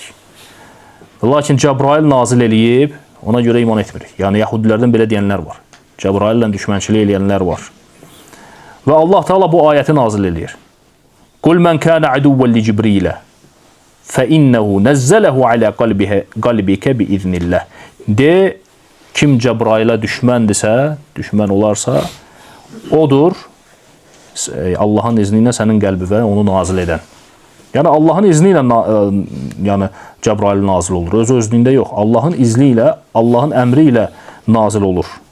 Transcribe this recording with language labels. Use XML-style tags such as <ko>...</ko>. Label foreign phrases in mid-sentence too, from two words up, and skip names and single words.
<az>Lakin Cəbrail nazil eləyib, ona görə iman etmirik. Yəni, Yahudilərdən belə deyənlər var. Cəbraillə düşmənçilik eləyənlər var. Və Allah Teala bu ayəti nazil eləyir.</az> <ar>قُلْ مَنْ كَانَ عَدُوًّا لِجِبْرِيلَ فَإِنَّهُ نَزَّلَهُ عَلَى قَلْبِكَ بِإِذْنِ اللَّهِ.</ar> <az>De, kim Cəbrailə düşməndirsə, düşmən olarsa, odur Allahın izni ilə sənin qəlbivə onu nazil edən. Yəni Allahın izni ilə yəni Cəbrail nazil olur. Öz-özlüyündə yox. Allahın izni ilə, Allahın əmri ilə nazil olur.</az>